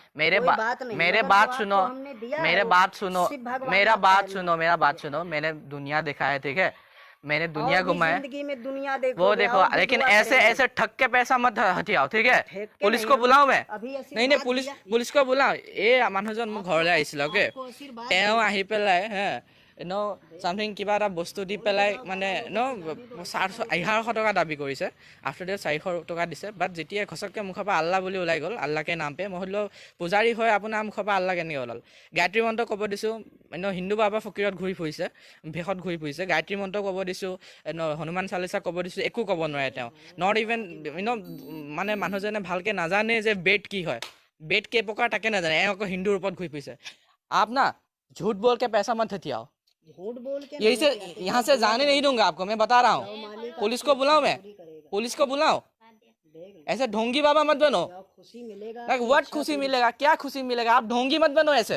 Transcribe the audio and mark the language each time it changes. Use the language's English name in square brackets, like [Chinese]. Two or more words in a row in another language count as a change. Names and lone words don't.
[Hindi] कोई बात नहीं, मेरे मगर बात जो सुनो, आपको हमने दिया है, मेरे वो बात सुनो, सिर्फ भगवान मेरा का बात प्यार सुनो, मेरा बात सुनो। मैंने दुनिया देखा है, ठीक है? मैंने दुनिया और भी घुमा है। जिंदगी में दुनिया देखो, वो देखो, लेकिन ऐसे ठग के पैसा मत हटियाओ, ठीक है? ठेक के पुलिस नहीं, को हम बुलाओ मैं? अभी ऐसी नहीं नहीं, बात पुलिस दिया। पुलिस को बुलाओ। [Assamese] এই মানুহজন মোক ঘৰলৈ আহিছিল, ওকে? [Hindi] आपको आशीर्वाद [Assamese] তেওঁ আহি পেলাই চামথিং কিবা এটা বস্তু দি পেলাই, মানে 1150 টকা দাবী কৰিছে। [English] after date [Assamese] 400 টকা দিছে। বাট যেতিয়া ঘচককৈ মুখৰ পৰা আল্লাহ বুলি ওলাই গ'ল, আল্লাহকে নাম পে, মই সুধিলোঁ পূজাৰী হয় আপোনাৰ মুখৰ পৰা আল্লাহ কেনেকৈ ওলাল? গায়ত্ৰী মন্ত্ৰ ক'ব দিছোঁ, হিন্দু বাবা ফকীৰত ঘূৰি ফুৰিছে, ভেষত ঘূৰি ফুৰিছে। গায়ত্ৰী মন্ত্ৰ ক'ব দিছোঁ, হনুমান চালিচা ক'ব দিছোঁ, একো ক'ব নোৱাৰে তেওঁ। [English] not even [Assamese] মানে মানুহজনে ভালকৈ নাজানে যে বেট কি হয়, বেট কেই প্ৰকাৰ তাকে নাজানে। এওঁ আকৌ হিন্দুৰ ওপৰত ঘূৰি ফুৰিছে। [Hindi] आप ना झूठ बोल के पैसा मत हथियाओ। झूठ बोल के यही से नहीं यहाँ से जाने नहीं दूंगा आपको, मैं बता रहा हूँ। पुलिस को बुलाऊं मैं? करेगा। पुलिस को बुलाऊं? ऐसे ढोंगी बाबा मत बनो। खुशी मिलेगा। [English] like what [Hindi] खुशी मिलेगा? क्या खुशी मिलेगा? आप ढोंगी मत बनो ऐसे।